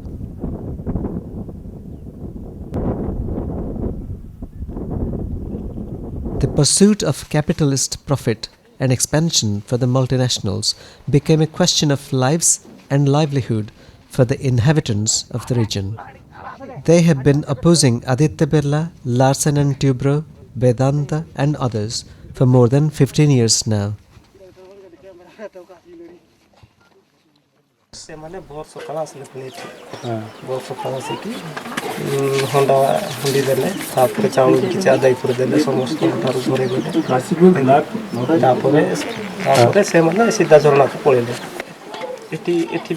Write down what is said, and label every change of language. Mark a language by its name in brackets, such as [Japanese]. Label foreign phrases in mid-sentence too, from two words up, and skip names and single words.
[English] The pursuit of capitalist profit and expansion for the multinationals became a question of lives and livelihood for the inhabitants of the region. They have been opposing Aditya Birla, Larsen and Toubro, Vedanta and others for more than 15 years now. [Odia] ସେମାନେ ଭୋର ସକାଳ ଆସିଲେ ପୁଣି ଏଠି ଭୋର ସକାଳ ଆସିକି ହଣ୍ଡା ହୁଣ୍ଡି ଦେଲେ ତାପରେ ଚାଉଳ କିଛି ଆଦାୟ ଦେଲେ ସମସ୍ତଙ୍କ ଠାରୁ ଘରେ ଗଲେ ତାପରେ ସେମାନେ ସିଧା ଝରଣାକୁ ପଳେଇଲେ ଏଠି